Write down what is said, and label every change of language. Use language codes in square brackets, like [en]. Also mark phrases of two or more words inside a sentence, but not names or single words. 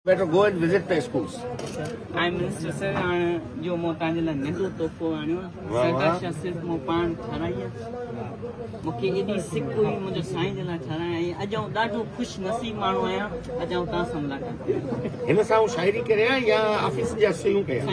[en] Better go and visit the schools. [sd] आई [en] minister sir [sd] हाणे जो मूं तव्हांजे लाइ नंढो तोहफ़ो आणियो आहे सरकार छा सिर्फ़ु मूं पाण ठाराई आहे मूंखे एॾी सिक हुई मुंहिंजो साईं जे लाइ ठाराई ऐं अॼु आउं ॾाढो ख़ुशि नसीब माण्हू आहियां अॼु आउं तव्हां सां मुलाक़ात कयां हिन सां शायरी करियां या ऑफिस जा शयूं कयां